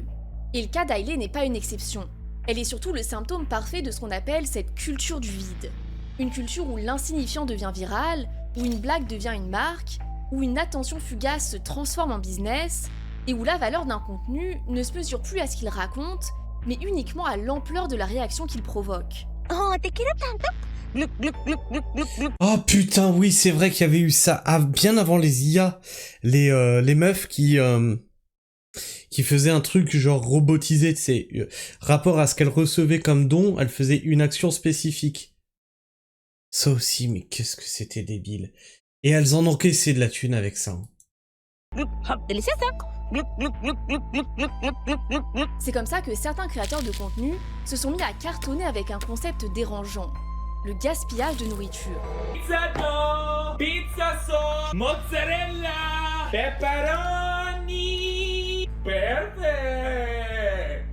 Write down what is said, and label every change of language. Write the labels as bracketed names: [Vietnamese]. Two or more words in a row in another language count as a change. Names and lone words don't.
[French] Et le cas d'Hailey n'est pas une exception. Elle est surtout le symptôme parfait de ce qu'on appelle cette culture du vide. Une culture où l'insignifiant devient viral, où une blague devient une marque, où une attention fugace se transforme en business, et où la valeur d'un contenu ne se mesure plus à ce qu'il raconte, mais uniquement à l'ampleur de la réaction qu'il provoque. [Spanish] Oh, te quiero tanto. Glup, glup, glup, glup, glup, glup. [French] Oh putain, oui, c'est vrai qu'il y avait eu ça bien avant les IA, les meufs qui faisaient un truc genre robotisé, tu sais, rapport à ce qu'elles recevaient comme don, elles faisaient une action spécifique. Ça aussi, mais qu'est-ce que c'était débile. Et elles en encaissaient de la thune avec ça. Hein. Glup, hop, deliciosa. Glup, glup, glup, glup, glup, glup, glup, glup, glup, glup. C'est comme ça que certains créateurs de contenu se sont mis à cartonner avec un concept dérangeant, le gaspillage de nourriture. [English] Pizza dough, pizza sauce, mozzarella, pepperoni. Perfect.